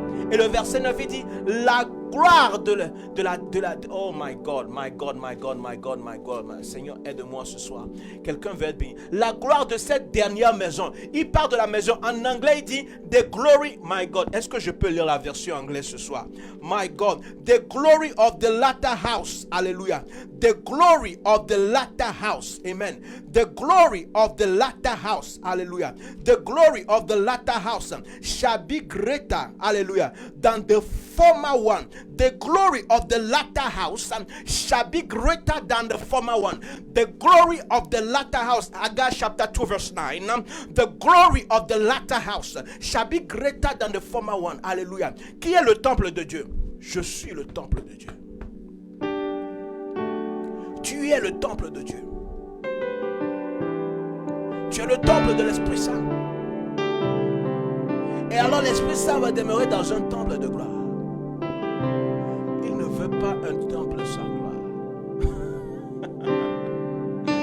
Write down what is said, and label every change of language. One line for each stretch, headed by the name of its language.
French: Et le verset 9, il dit, la gloire de la
English: oh my God, my
French: God, my God, my God, my God, my Seigneur, aide-moi ce soir. Quelqu'un veut être béni. La gloire de cette dernière maison. Il parle de la maison. En anglais, il dit,
English: the glory, my God.
French: Est-ce que je peux lire la version anglaise ce soir?
English: My God, the glory of the latter house. Alléluia. The glory of the latter house. Amen. The glory of the latter house. Alléluia. The glory of the latter house shall be greater. Alléluia. Than the former one. The glory of the latter house shall be greater than the former one. The glory of the latter house, Haggai chapter 2 verse 9. The glory of the latter house shall be greater than the former one.
French: Alléluia. Qui est le temple de Dieu? Je suis le temple de Dieu. Tu es le temple de Dieu. Tu es le temple de l'Esprit Saint. Et alors l'Esprit Saint va demeurer dans un temple de gloire. Il ne veut pas un temple sans gloire.